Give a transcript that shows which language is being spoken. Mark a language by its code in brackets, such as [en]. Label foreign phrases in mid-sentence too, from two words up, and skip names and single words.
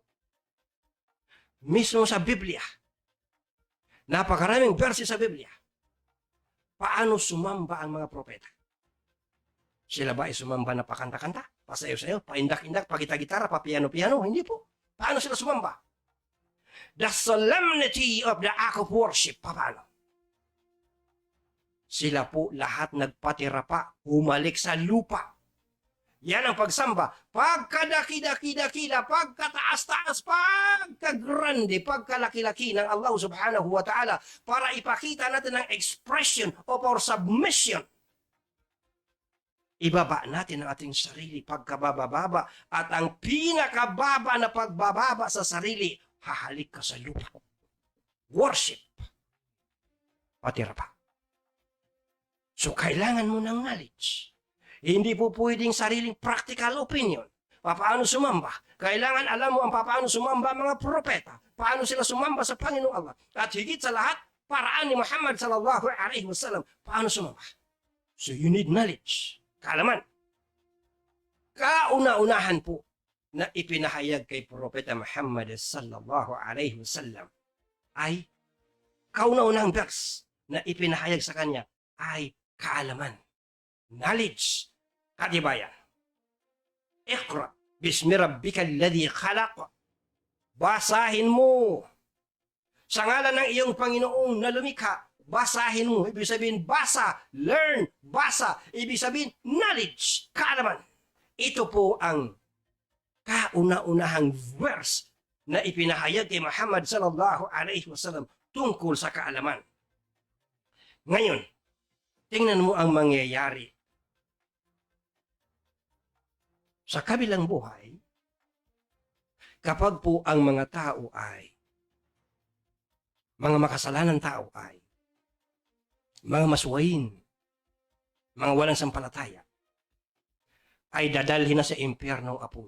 [tl] Mismo sa Biblia, napakaraming verse sa Biblia, paano sumamba ang mga propeta? Sila ba ay sumamba na pakanta-kanta, pasayaw-sayaw, paindak-indak, pagita-gitara, papiano-piano? Hindi po. Paano sila sumamba? [en] The solemnity of the act of worship, [tl] paano? Sila po lahat nagpatira pa, humalik sa lupa. Yan ang pagsamba. Pagkadaki-daki-dakila, pagkataas-taas, pagkagrande, pagkalaki-laki ng Allah [ar] سبحانه وتعالى [tl] para ipakita natin ang [en] expression of our submission. [tl] Ibaba natin ang ating sarili pagkabababa at ang pinakababa na pagbababa sa sarili, hahalik ka sa lupa. Worship. Patira pa. So, kailangan mo ng knowledge. Hindi po pwedeng sariling [en] practical opinion. [tl] Paano sumamba? Kailangan alam mo ang paano sumamba mga propeta. Paano sila sumamba sa Panginoong Allah. At higit sa lahat, paraan ni Muhammad [ar] صلى الله عليه وسلم. [tl] Paano sumamba? [en] So you need knowledge. [tl] Kaalaman. Kauna-unahan po na ipinahayag kay Propeta Muhammad [ar] صلى الله عليه وسلم [tl] ay kauna-unahang verse na ipinahayag sa kanya ay kaalaman. Knowledge, katibayan. [ar] اقرأ باسم ربك الذي خلق. [tl] Basahin mo. Sa ngalan ng iyong Panginoong na lumikha, basahin mo. Ibig sabihin, basa, learn, basa. Ibig sabihin, knowledge, kaalaman. Ito po ang kauna-unahang verse na ipinahayag kay Muhammad [ar] صلى الله عليه وسلم [tl] tungkol sa kaalaman. Ngayon, tingnan mo ang mangyayari sa kabilang buhay kapag po ang mga tao ay mga makasalanan tao ay mga maswain, mga walang sampalataya, ay dadalhin na sa impyernong apoy.